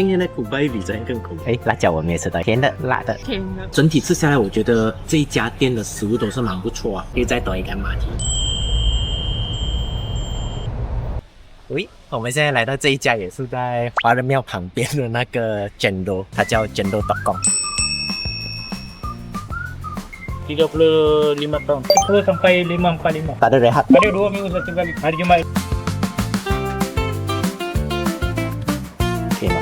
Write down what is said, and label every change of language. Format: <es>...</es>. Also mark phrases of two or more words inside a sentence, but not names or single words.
<zh>今天的苦巴比昨天更苦。辣椒我没有吃到，甜的、辣的。甜的。整体吃下来，我觉得这一家店的食物都是蛮不错啊，可以再多一个马蹄。喂，我们现在来到这一家也是在华人庙旁边的那个 Jendo， 它叫 Jendo.com。</zh> <ms>35 tahun. 10 sampai 545. Tak ada rehat. Ada 2 minggu satu kali. Hari Jumaat. Okay,</ms>